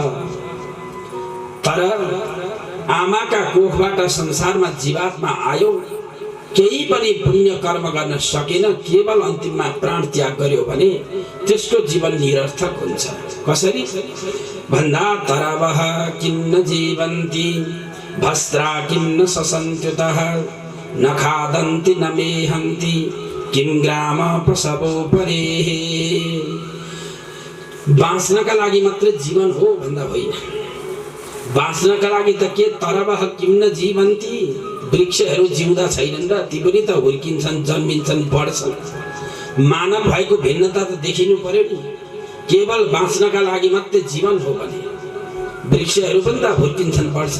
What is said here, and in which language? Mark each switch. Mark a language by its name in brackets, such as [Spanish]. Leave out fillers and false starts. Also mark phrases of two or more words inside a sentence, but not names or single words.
[Nepali] तर आमाका कोखबाट संसारमा जीवात्मा आयो, केही पनि पुण्य कर्म गर्न सकेन, केवल अन्तिममा प्राण त्याग गर्यो भने त्यसको जीवन निरर्थक हुन्छ। [Sanskrit] कसरी भन्दा तरवः किन्न जीवन्ति भस्त्रा किन्न ससन्त्युतः न खादन्ति न मेहन्ति किं ग्राम प्रसवो परेः। [Nepali] बाँच्नका लागि मात्र जीवन हो भन्दा होइन, बाँच्नका लागि त के [Sanskrit] तरवः किन्न जीवन्ति, [Nepali] वृक्षहरू जिउँदा छैनन् र ती पनि त हुर्किन्छन्, जन्मिन्छन्, बढ्छन्। मानव भएको भिन्नता त देखिनु पर्यो नि। केवल बाँच्नका लागि मात्रै जीवन हो भने वृक्षहरू पनि त हुर्किन्छन्, बढ्छन्।